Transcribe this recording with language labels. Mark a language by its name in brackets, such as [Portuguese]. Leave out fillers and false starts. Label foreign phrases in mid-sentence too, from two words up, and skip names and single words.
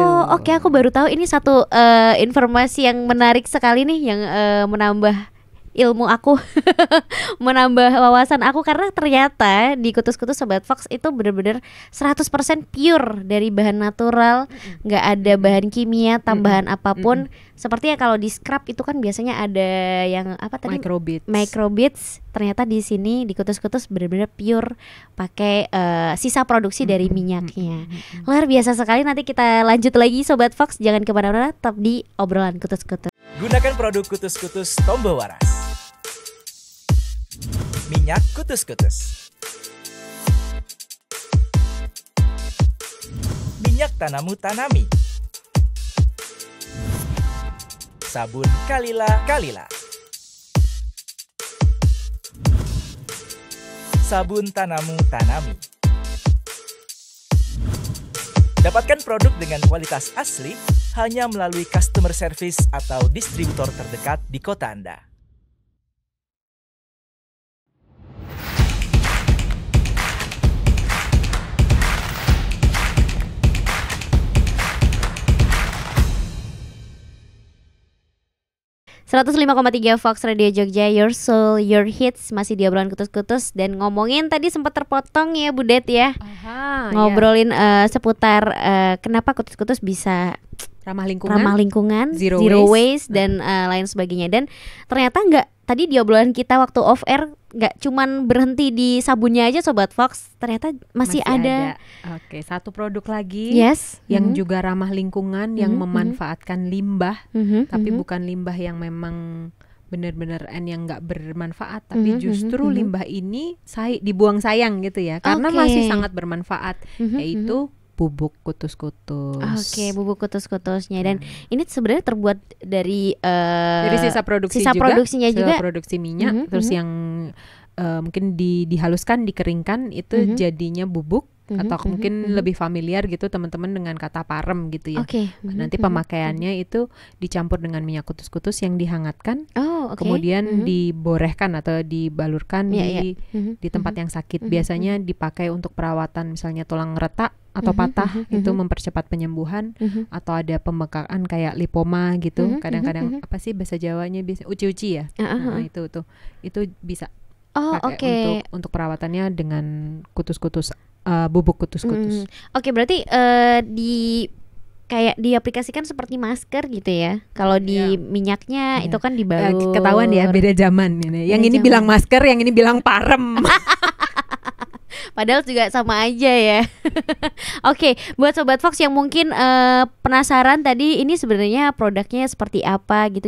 [Indonesian] Aku baru tahu, ini satu informasi yang menarik sekali nih, yang menambah ilmu aku menambah wawasan aku, karena ternyata di kutus-kutus Sobat Fox itu benar-benar 100% pure dari bahan natural, nggak ada bahan kimia tambahan apapun. Seperti ya kalau di scrub itu kan biasanya ada yang apa tadi, microbeads. Ternyata di sini di kutus-kutus benar-benar pure, pakai sisa produksi dari minyaknya. Luar biasa sekali. Nanti kita lanjut lagi Sobat Fox, jangan kemana-mana, tetap di obrolan kutus-kutus. Gunakan produk kutus-kutus Tombo Waras. Minyak kutus-kutus. Minyak tanamu tanami. Sabun kalila. Sabun tanamu tanami. Dapatkan produk dengan kualitas asli hanya melalui [English] customer service [Indonesian] atau distributor terdekat di kota Anda. .3 Fox Radio Jogja, [English] Your Soul, Your Hits, [Indonesian] masih di obrolan kutus-kutus. Dan ngomongin tadi sempat terpotong ya Bu Det ya, ngobrolin seputar kenapa kutus-kutus bisa ramah lingkungan, [English] zero waste [Indonesian] dan lain sebagainya. Dan ternyata tadi di obrolan kita waktu [English] off air [Indonesian] nggak cuman berhenti di sabunnya aja Sobat Fox, ternyata masih ada. Satu produk lagi yang juga ramah lingkungan, yang memanfaatkan limbah, tapi bukan limbah yang memang benar-benar yang nggak bermanfaat, tapi justru limbah ini dibuang sayang gitu ya, karena masih sangat bermanfaat, yaitu bubuk kutus-kutus. Oke, bubuk kutus-kutusnya. Dan ini sebenarnya terbuat dari sisa produksi produksinya juga. Sisa produksi minyak. Terus yang mungkin dihaluskan, dikeringkan itu jadinya bubuk. Atau mungkin lebih familiar gitu teman-teman dengan kata parem gitu ya. Nanti pemakaiannya itu dicampur dengan minyak kutus-kutus yang dihangatkan, kemudian diborehkan atau dibalurkan di tempat yang sakit. Biasanya dipakai untuk perawatan misalnya tulang retak atau patah, itu mempercepat penyembuhan, atau ada pembengkakan kayak lipoma gitu. Kadang-kadang apa sih bahasa Jawanya biasanya uci-uci ya. Nah, itu bisa pakai untuk perawatannya dengan kutus-kutus, bubuk kutus-kutus. Oke, berarti kayak diaplikasikan seperti masker gitu ya. Kalau di minyaknya itu kan dibalur. Ketahuan ya, beda zaman ini. Yang ini bilang masker, yang ini bilang parem. Padahal juga sama aja ya. Oke, buat Sobat Fox yang mungkin penasaran tadi ini sebenarnya produknya seperti apa gitu.